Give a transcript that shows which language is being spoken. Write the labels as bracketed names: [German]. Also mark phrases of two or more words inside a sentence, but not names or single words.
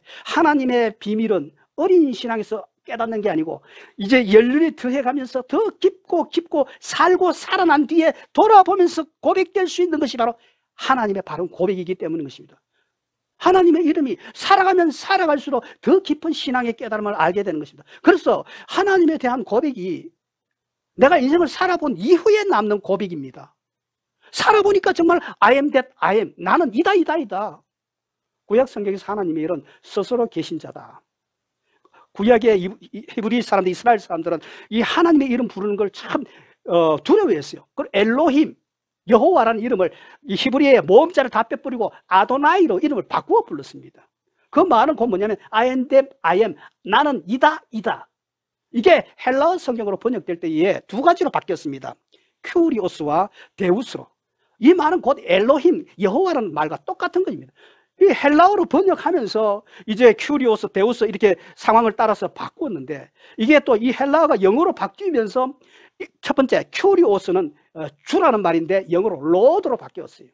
[Korean] 하나님의 비밀은 어린 신앙에서 깨닫는 게 아니고 이제 연륜이 더해가면서 더 깊고 살고 살아난 뒤에 돌아보면서 고백될 수 있는 것이 바로 하나님의 바른 고백이기 때문인 것입니다. 하나님의 이름이 살아가면 살아갈수록 더 깊은 신앙의 깨달음을 알게 되는 것입니다. 그래서 하나님에 대한 고백이 내가 인생을 살아본 이후에 남는 고백입니다. 살아보니까 정말 [English] I am that I am, [Korean] 나는 이다. 구약 성경에서 하나님의 이런 스스로 계신 자다. 구약의 히브리 사람들, 이스라엘 사람들은 이 하나님의 이름 부르는 걸 참 두려워했어요. 그리고 엘로힘, 여호와라는 이름을 이 히브리의 모음자를 다 빼버리고 아도나이로 이름을 바꾸어 불렀습니다. 그 말은 곧 뭐냐면 [English] I am that I am, [Korean] 나는 이다. 이게 헬라어 성경으로 번역될 때에 두 가지로 바뀌었습니다. 큐리오스와 데우스로. 이 말은 곧 엘로힘, 여호와라는 말과 똑같은 것입니다. 이 헬라어로 번역하면서 이제 큐리오스, 데우스 이렇게 상황을 따라서 바꾸었는데, 이게 또 이 헬라어가 영어로 바뀌면서 첫 번째 큐리오스는 주라는 말인데 영어로 로드로 바뀌었어요.